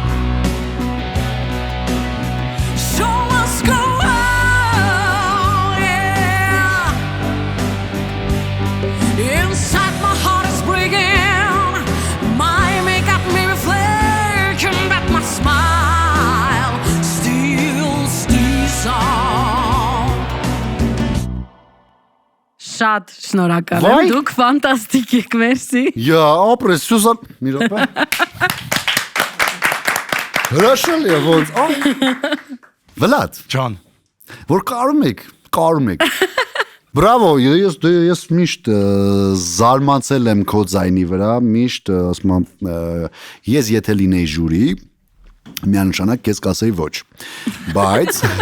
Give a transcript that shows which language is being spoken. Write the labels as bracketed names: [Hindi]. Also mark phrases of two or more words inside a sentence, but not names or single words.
[English] Show must go on, yeah. Inside my heart is breaking. My makeup may be flaking, but my smile still stays on. [Armenian] Շատ շնորհակալ եմ, դուք ֆանտաստիկ եք, մերսի։ Յա, ապրես, Սյուզան, մի րոպե։ Հրաշալի է ոնց, Վլադ, Ջան, որ կարում եք։ Բրավո, ես միշտ զարմացել եմ քո ձայնի վրա, միշտ ասում եմ, ես եթե լինեի ժյուրի, միանշանակ քեզ կասեի ոչ։ Բայց